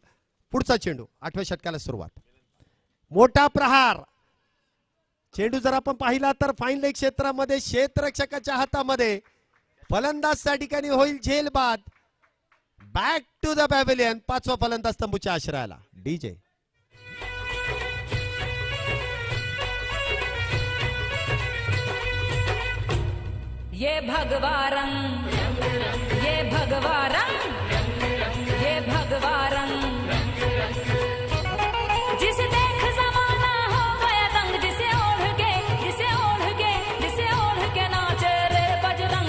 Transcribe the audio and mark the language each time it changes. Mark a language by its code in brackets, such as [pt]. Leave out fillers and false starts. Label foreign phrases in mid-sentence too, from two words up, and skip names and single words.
[mr] पुढचा चेंडू 8व्या षटकाला सुरुवात. मोठा प्रहार. चेंडू जर आपण पाहिला तर फाईन लेग क्षेत्रामध्ये क्षेत्ररक्षकाच्या हातामध्ये. फलंदाज त्या ठिकाणी होईल झेलबाद. [en] Back to the pavilion. 5वा फलंदाज तंबूच्या आश्रयाला. डीजे. [hi] ये भगवा रंग, ये भगवा रंग, ये भगवा रंग, जिसे देख जमाना हो गया दंग, जिसे ओढ़ के नाचे रे बजरंग.